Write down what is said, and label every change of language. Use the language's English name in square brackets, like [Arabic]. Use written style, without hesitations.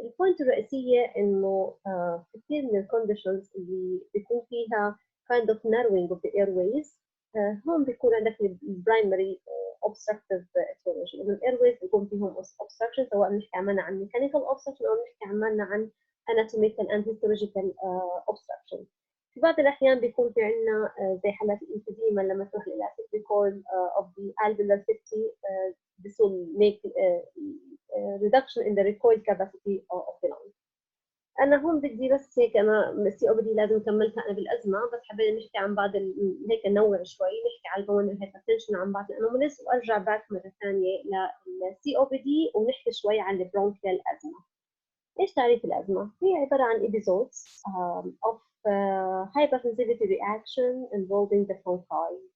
[Arabic] البوينت الرئيسية إنه كثير من الكونديشنز اللي بيكون فيها kind of narrowing of the airways هون بيكون عندك البرايمري obstructive etiology، إنه الايرويز بيكون فيهم obstruction، سواء بنحكي عملنا عن mechanical obstruction أو بنحكي عملنا عن anatomical and histological obstruction. في بعض الأحيان بيكون في عندنا زي حالات الإنفيديما لما تروح للإلاسيك ريكول of the alveolar cavity this will make reduction in the recoil capacity of the lung. أنا هون بدي بس هيك أنا السي أو بي دي لازم كملتها أنا بالأزمة، بس حبينا نحكي عن بعض هيك ننوع شوي، نحكي على البون الهايبرتنشن وعن بعض الأنوماليز، وأرجع باك مرة ثانية للسي أو بي دي ونحكي شوي عن البرونكيال أزمة. [English] إيش تعريف الأزمة؟ هي عبارة عن episodes of hypersensitivity reaction involving the bronchi.